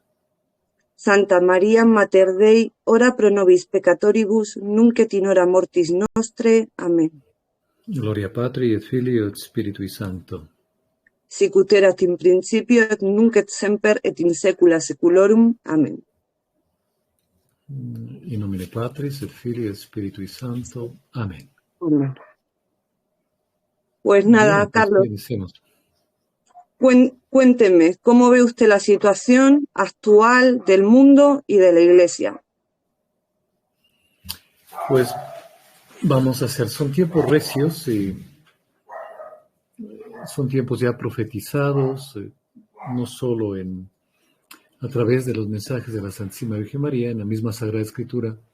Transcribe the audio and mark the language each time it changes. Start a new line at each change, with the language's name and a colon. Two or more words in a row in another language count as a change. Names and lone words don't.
Latin: Santa Maria Mater Dei, ora pro nobis peccatoribus, nunc et in hora mortis nostre. Amén. Gloria Patri et Filii et Spiritui Sancto. Sicut erat in principio, et nunc et semper, et in saecula saeculorum. Amén. In nomine Patris et Filii et Spiritui Sancto. Amén.
Spanish: Amén. Pues nada, Bien, pues Carlos, iniciemos. cuénteme, ¿cómo ve usted la situación actual del mundo y de la Iglesia? Pues vamos a hacer, son tiempos recios y son tiempos ya profetizados, no solo a través de los mensajes de la Santísima Virgen María, en la misma Sagrada Escritura.